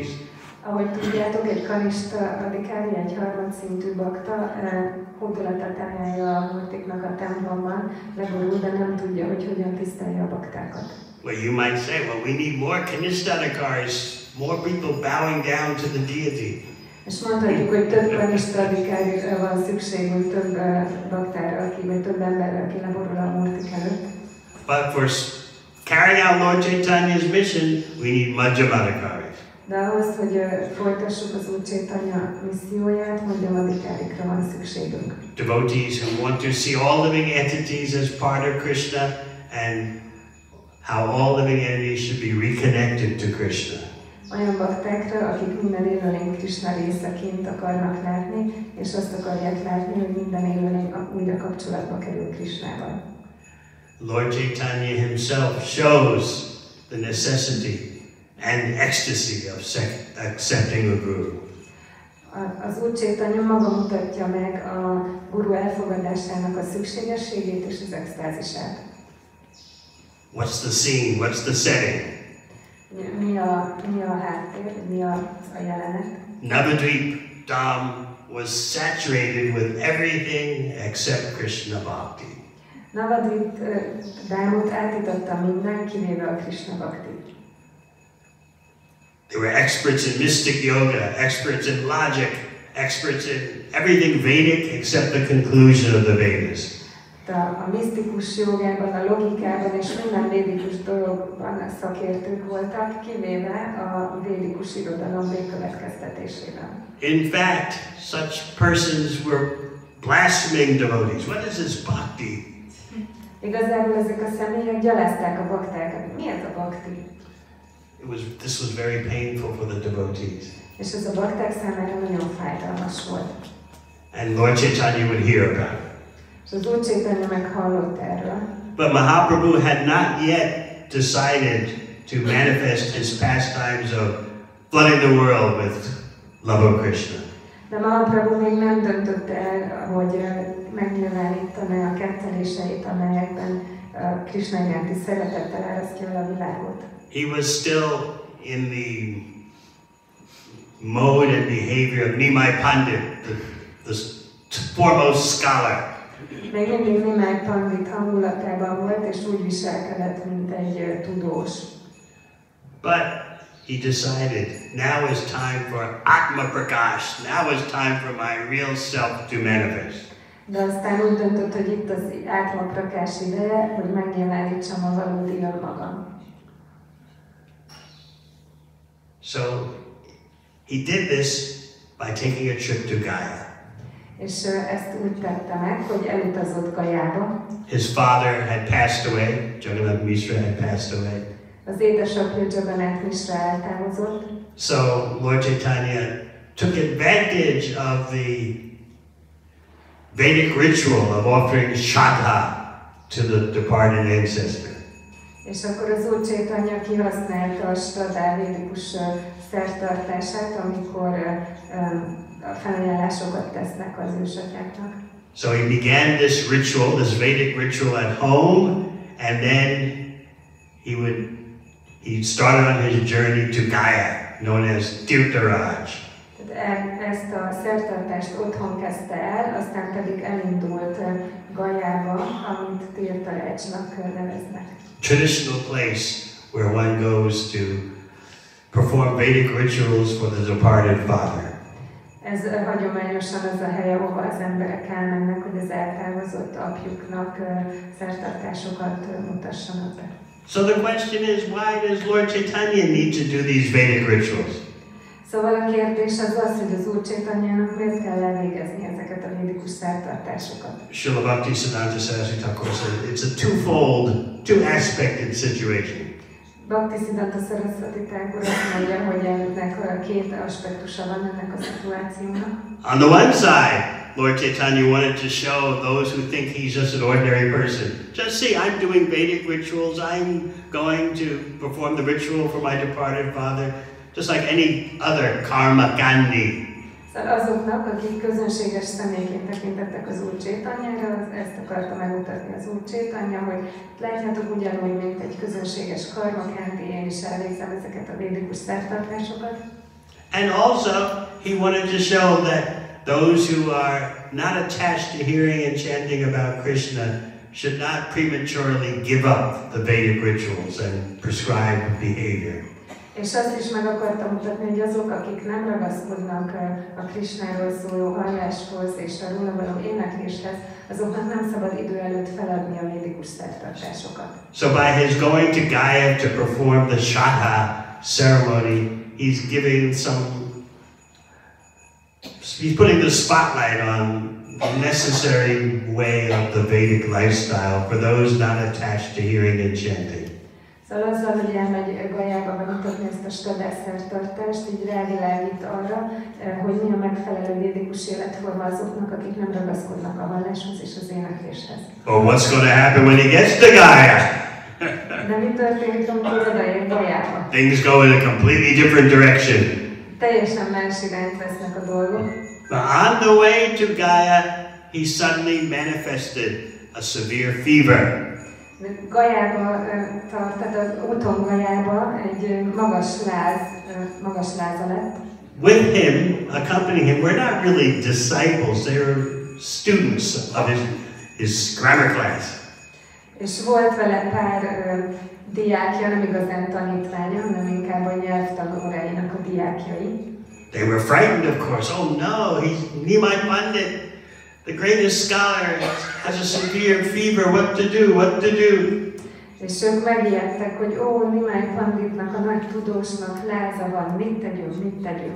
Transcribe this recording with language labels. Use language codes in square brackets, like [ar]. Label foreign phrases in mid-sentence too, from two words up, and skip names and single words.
[hu] Ahogy tudjátok, egy [sa] kanista adikári, [hu] egy harmadszintű bakta hódolatát emelje a multiknak a templomban, legorul, de nem tudja, hogy hogyan tisztelje a baktákat. [en] Well, you might say, well, we need more Kanishthadakaris, more people bowing down to the deity. [hu] És mondhatjuk, hogy több [sa] kanista adikárira [hu] van szükségünk, több baktára, vagy több emberre, aki leborul a multik előtt. [en] But for carrying out Lord Chaitanya's mission, we need Madhyamadakaris. [hu] De ahhoz, hogy folytassuk az Úr Chaitanya misszióját, Madhyamadikarikra van szükségünk. [en] Devotees who want to see all living entities as part of Krishna and how all living entities should be reconnected to Krishna. [hu] Olyan baktákra, akik minden élőlény Krishna részeként akarnak látni, és azt akarják látni, hogy minden élőlény újra kapcsolatba kerül Krishnával. [en] Lord Chaitanya himself shows the necessity and ecstasy of accepting a guru. [hu] Az Úr Csaitanya maga mutatja meg a guru elfogadásának a szükségességét és az extázisát. [en] What's the scene? What's the setting? [hu] Mi a háttér, mi a jelenet? [en] Navadvip Dham was saturated with everything except Krishna Bhakti. [hu] Navadvip Dhámot átította minden, kivéve a Krishna Bhakti. [en] They were experts in mystic yoga, experts in logic, experts in everything Vedic except the conclusion of the Vedas. [hu] A misztikus jogában, a logikában és minden védikus dologban szakértők voltak, kivéve a védikus irodalom végkövetkeztetésében. [en] In fact, such persons were blaspheming devotees. What is this bhakti? [hu] Igazából ezek a személyek gyalázták a baktákat. Mi ez a bhakti? [en] This was very painful for the devotees. [hu] És ez a bakták számára nagyon fájdalmas volt. [en] And Lord Chaitanya would hear about it. [hu] És az Úr Csaitanya meghallott erről. [en] But Mahaprabhu had not yet decided to manifest his pastimes of flooding the world with love of Krishna. [hu] De Mahaprabhu még nem döntött el, hogy megnyilvánítaná a ketteléseit, amelyekben Krishna iránti szeretettel árasztja el a világot. [en] He was still in the mode and behavior of Nimai Pandit, the foremost scholar. [hu] Még mindig Nimai Pandit hangulatában volt, és úgy viselkedett, mint egy tudós. [en] But he decided, now is time for [sa] Atma Prakash, [en] now is time for my real self to manifest. [hu] De aztán úgy döntött, hogy itt az [sa] Atma Prakash [hu] ideje, hogy megnyilvánítsam a valódi önmagam. [en] So he did this by taking a trip to Gaya. [hu] És ezt úgy tette meg, hogy elutazott Gajába. [en] His father had passed away, Jagannath Mishra had passed away. [hu] Az édesapja Jagannath Mishra eltávozott. [en] So Lord Chaitanya took advantage of the Vedic ritual of offering Shraddha to the departed ancestor. [hu] És akkor az Úr Csaitanya kihasználta a Shraddha védikus szertartását, amikor felajánlásokat tesznek az ősatyáknak. [en] So he began this ritual, this Vedic ritual at home, and then he started on his journey to Gaya, known as Tirtharaj. [hu] Ezt a szertartást otthon kezdte el, aztán pedig elindult Gajába, amit Tirtharajnak neveznek. [en] Traditional place where one goes to perform Vedic rituals for the departed father. [hu] Ez hagyományosan az a hely, ahova az emberek elmennek, hogy az eltávozott apjuknak szertartásokat mutassanak be. [en] So the question is, why does Lord Chaitanya need to do these Vedic rituals? [hu] Szóval a kérdés az, hogy az Úr Chaitanyának miért kell elvégezni ezeket a védikus szertartásokat. [en] Srila Bhaktisiddhanta Saraswati Thakur said it's a twofold, two-aspected situation. [hu] Bhaktisiddhanta Saraswati Thakur azt mondja, hogy ennek két aspektusa van ennek a szituációnak. [en] On the one side, Lord Chaitanya wanted to show those who think he's just an ordinary person. Just see, I'm doing Vedic rituals, I'm going to perform the ritual for my departed father, just like any other [sa] karma gandhi. [hu] Szóval azoknak, akik közönséges személyként tekintettek az Úr Chaitanyára, ezt akarta megmutatni az Úr Chaitanya, hogy látjátok ugyanúgy, mint egy közönséges karmakánti, én is elvégzem ezeket a védikus szertartásokat. [en] And also, he wanted to show that those who are not attached to hearing and chanting about Krishna should not prematurely give up the Vedic rituals and prescribed behavior. [hu] És azt is meg akartam mutatni, hogy azok, akik nem ragaszkodnak a Krishnáról szóló halláshoz és a róla való énekléshez, azoknak nem szabad idő előtt feladni a védikus szertartásokat. [en] So by his going to Gaya to perform the Shraddha ceremony, he's putting the spotlight on the necessary way of the Vedic lifestyle for those not attached to hearing and chanting. [hu] Szóval azzal, hogy elmegy Gajába bemutatni ezt a Shraddha szertartást, így rávilágít arra, hogy mi a megfelelő védikus életforma azoknak, akik nem ragaszkodnak a valláshoz és az énekléshez. [en] But what's going to happen when he gets to Gaya? [hu] De mi történik, amikor odaér Gajába? [en] Things go in a completely different direction. [hu] Teljesen más irányt vesznek a dolgok. [en] But on the way to Gaya, he suddenly manifested a severe fever. [hu] Gajába tart, tehát az úton Gajába egy magas láza lett. [en] With him, accompanying him, were not really disciples, they were students of his grammar class. [hu] És volt vele pár diákja, nem igazán tanítványa, hanem inkább a nyelvtanóráinak a diákjai. [en] They were frightened, of course. Oh no, he's Nimai Pandit, the greatest scholar, has a severe fever. What to do? What to do? [hu] És ők megijedtek, hogy Nimai Panditnak, a nagy tudósnak láza van, mit tegyünk?